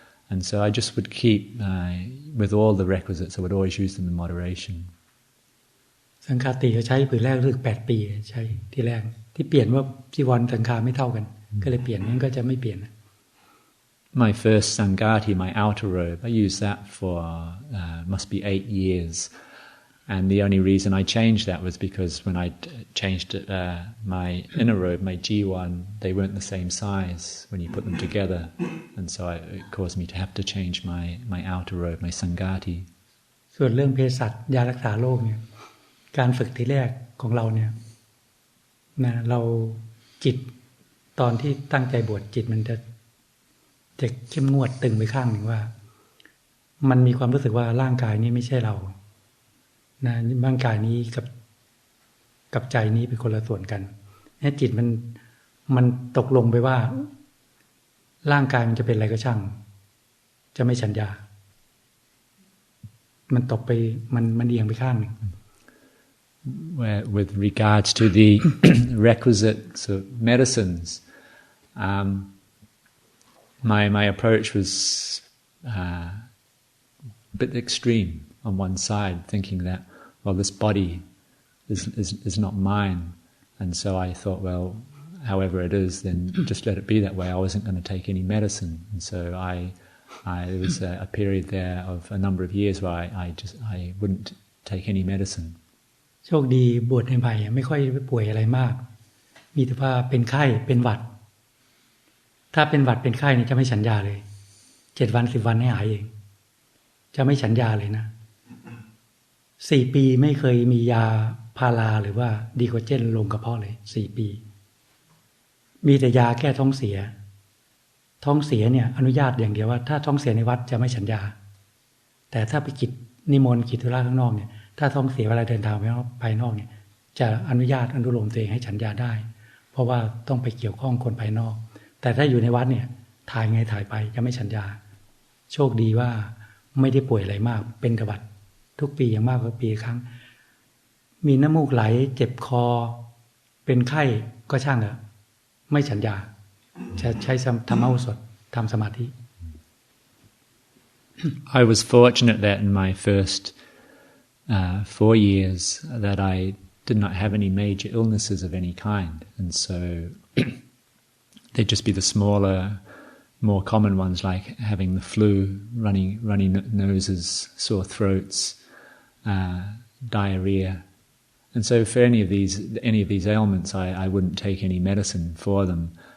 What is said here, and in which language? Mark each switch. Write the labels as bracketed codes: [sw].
[en] And so I just would keep, with all the requisites, I would always use them in moderation. [th] สังฆาติเขาใช้ผืนแรกรู้สึก8 ปีใช้ที่แรกที่เปลี่ยนว่าจีวรสังฆาไม่เท่ากันก็เลยเปลี่ยนนั้นก็จะไม่เปลี่ยน [en] My first sangati, my outer robe, I used that for must be 8 years. And the only reason I changed that was because when I changed my inner robe, my G1, they weren't the same size when you put them together. And so it caused me to have to change my outer robe, my sangati. [th] ส่วนเรื่องเภสัชยารักษาโรคเนี่ยการฝึกทีแรกของเราเนี่ย นะเราจิตตอนที่ตั้งใจบวชจิตมันจะเข้มงวดตึงไปข้างหนึ่งว่ามันมีความรู้สึกว่าร่างกายนี้ไม่ใช่เรานะร่างกายนี้กับใจนี้เป็นคนละส่วนกันเนี่ยจิตมันตกลงไปว่าร่างกายมันจะเป็นอะไรก็ช่างจะไม่สัญญามันตกไปมันเอียงไปข้างหนึ่ง [en] Where, with regards to the requisites of medicines, my approach was a bit extreme on one side, thinking that, well, this body is not mine, and so I thought, well, however it is, then just let it be that way. I wasn't going to take any medicine, and so there was a period there of a number of years where I wouldn't take any medicine. [th] โชคดีบวชใหม่ๆไม่ค่อยป่วยอะไรมากมีแต่ว่าเป็นไข้เป็นหวัดถ้าเป็นหวัดเป็นไข้นี่จะไม่ฉันยาเลย7 วัน10 วันให้หายเองจะไม่ฉันยาเลยนะ4 ปีไม่เคยมียาพาราหรือว่าดีโคเจนลงกระเพาะเลย4 ปีมีแต่ยาแก้ท้องเสีย เนี่ยอนุญาตอย่างเดียวว่าถ้าท้องเสียในวัดจะไม่ฉันยาแต่ถ้าไปกิจนิมนต์กิจธุระข้างนอกเนี่ยถ้าท้องเสียเวลาเดินทางไปนอกเนี่ยจะอนุญาตอนุโลมตัวเองให้ฉันยาได้เพราะว่าต้องไปเกี่ยวข้องคนภายนอกแต่ถ้าอยู่ในวัดเนี่ยถ่ายไงถ่ายไปจะไม่ฉันยา โชคดีว่าไม่ได้ป่วยอะไรมากเป็นหวัดทุกปีอย่างมากก็ปีครั้งมีน้ำมูกไหลเจ็บคอเป็นไข้ก็ช่างเถอะไม่ฉันยาจะใช้ธรรมโอสถทำสมาธิ [en] I was fortunate that in my first 4 years that I did not have any major illnesses of any kind, and so they'd just be the smaller, more common ones like having the flu, runny noses, sore throats, diarrhea, and so for any of these ailments, I wouldn't take any medicine for them.